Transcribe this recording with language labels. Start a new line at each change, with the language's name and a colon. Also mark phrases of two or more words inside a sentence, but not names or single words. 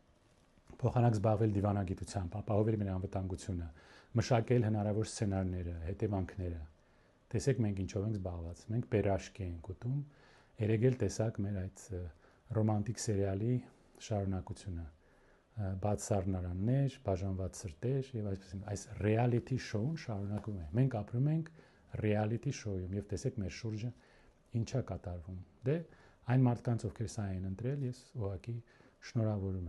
Armenian: Փոխանակ զբաղվել դիվանագիտությամբ, ապահովել մեր անվտանգությունը, մշակել հնարավոր սցենարները, հետևանքները։ Տեսեք մենք ինչով ենք զբաղված։ Մենք պերաշկի ենք ուտում, երեգել տեսակ մեր այդ ռոմանտիկ սերիալի շարունակությունը։ Բաց սառնարաններ, բաժանված սրտեր եւ այս
English: reality show-
Armenian: ն շարունակում է։ Մենք ապրում ենք
English: reality show-
Armenian: ում եւ տեսեք մեր շուրջը ինչա կատարվում։ Դե այն մարդկանց, ովքեր սա են ընտրել, ես ուղղակի շնորհավորում եմ։